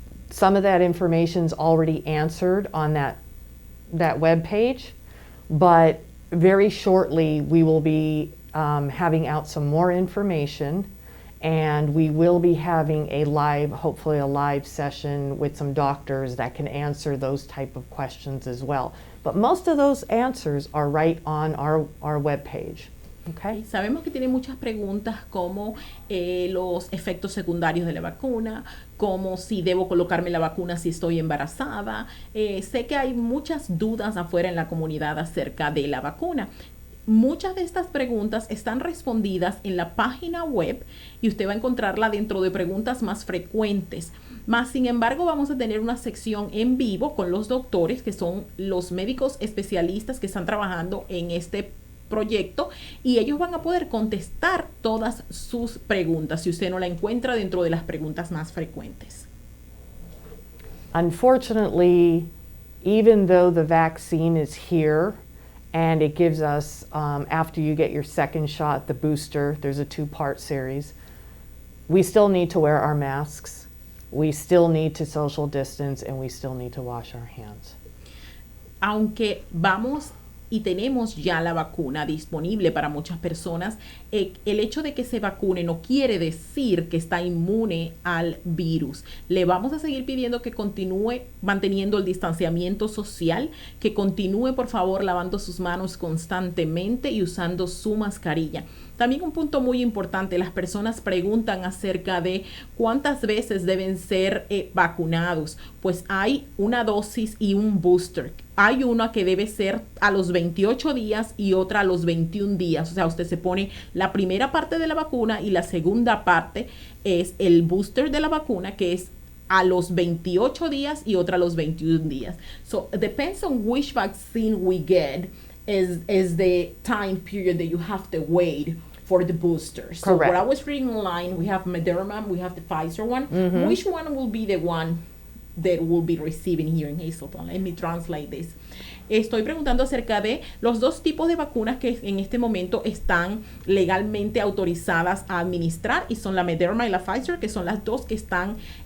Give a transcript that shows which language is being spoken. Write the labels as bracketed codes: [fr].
[en] Some of that information's already answered on that web page, but very shortly we will be having out some more information, and we will be having hopefully a live session with some doctors that can answer those type of questions as well. But most of those answers are right on our web page. Okay. [es] Sabemos que tiene muchas preguntas como los efectos secundarios de la vacuna, como si debo colocarme la vacuna si estoy embarazada. Sé que hay muchas dudas afuera en la comunidad acerca de la vacuna. Muchas de estas preguntas están respondidas en la página web y usted va a encontrarla dentro de preguntas más frecuentes. Sin embargo, vamos a tener una sección en vivo con los doctores, que son los médicos especialistas que están trabajando en este proyecto, y ellos van a poder contestar todas sus preguntas si usted no la encuentra dentro de las preguntas más frecuentes. [en] Unfortunately, even though the vaccine is here and it gives us, after you get your second shot, the booster, there's a 2-part series, we still need to wear our masks, we still need to social distance, and we still need to wash our hands. [es] Aunque vamos y tenemos ya la vacuna disponible para muchas personas, el hecho de que se vacune no quiere decir que está inmune al virus. Le vamos a seguir pidiendo que continúe manteniendo el distanciamiento social, que continúe por favor lavando sus manos constantemente y usando su mascarilla. También un punto muy importante, las personas preguntan acerca de cuántas veces deben ser vacunados. Pues hay una dosis y un booster. Hay una que debe ser a los 28 días y otra a los 21 días. O sea, usted se pone la primera parte de la vacuna y la segunda parte es el booster de la vacuna, que es a los 28 días y otra a los 21 días. [en] So, it depends on which vaccine we get is the time period that you have to wait for the boosters. So Correct. what I was reading online, we have Moderna, we have the Pfizer one. Mm-hmm. Which one will be the one that will be receiving here in Hazleton? Let me translate this. [es] Estoy preguntando acerca de los dos tipos de vacunas que en este momento están legalmente autorizadas a administrar, y son la Moderna y la Pfizer, que son las dos que están